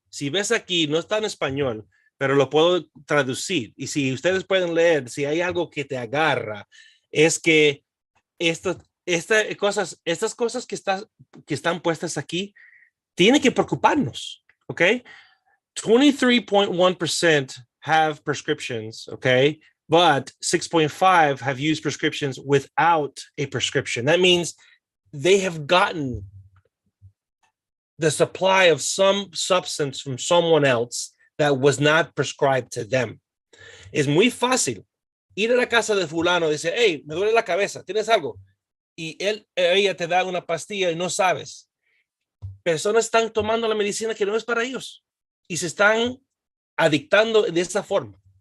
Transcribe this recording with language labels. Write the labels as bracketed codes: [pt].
[es] Si ves aquí, no está en español, pero lo puedo traducir. Y si ustedes pueden leer, si hay algo que te agarra, es que estas cosas que están puestas aquí tienen que preocuparnos, ¿ok? [en] 23.1% have prescriptions, okay? But 6.5 have used prescriptions without a prescription. That means they have gotten the supply of some substance from someone else that was not prescribed to them. [es] Es muy fácil ir a la casa de fulano y decir, hey, me duele la cabeza, ¿tienes algo? Y ella te da una pastilla y no sabes. Personas están tomando la medicina que no es para ellos y se están adictando de esa forma.